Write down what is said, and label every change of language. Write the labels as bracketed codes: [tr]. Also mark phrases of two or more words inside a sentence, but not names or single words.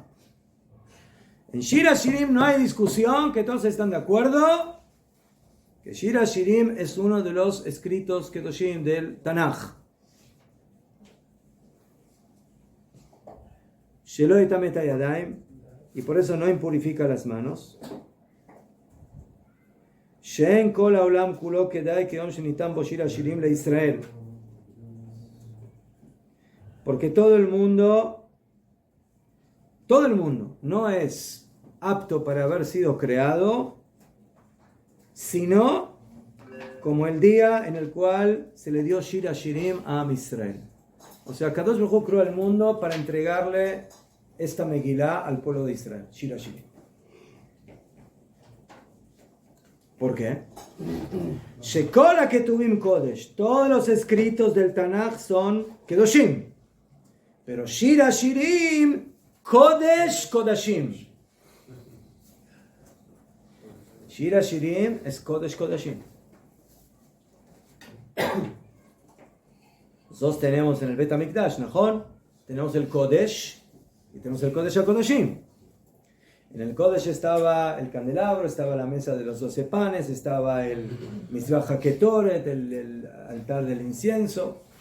[es] En Shir Hashirim no hay discusión, que todos están de acuerdo que Shir Hashirim es uno de los escritos Kedoshim del Tanaj. [he] שלא יטמא הידיים, [es] y por eso no impurifica las manos. [he] שאין כל העולם כולו כדאי כיום שניתן בו שיר השירים לישראל. [es] Porque todo el mundo no es apto para haber sido creado, sino como el día en el cual se le dio Shir Hashirim a Am Israel. O sea, Kadosh Baruj Hu creó el mundo para entregarle esta Megilá al pueblo de Israel, Shir Hashirim. ¿Por qué? [he] שכל הכתובים קודש. [es] Todos los escritos del Tanaj son Kedoshim. Pero Shir Hashirim, [he] קודש קודשים. [es] Shir Hashirim es [he] קודש קודשים. [es] Nosotros tenemos en el Bet HaMikdash, ¿no? Tenemos el Kodesh y tenemos el [he] קודש הקודשים. [es] En el Kodesh estaba el candelabro, estaba la mesa de los 12 panes, estaba el [he] מזבח הקטורת, [es] el altar del incienso.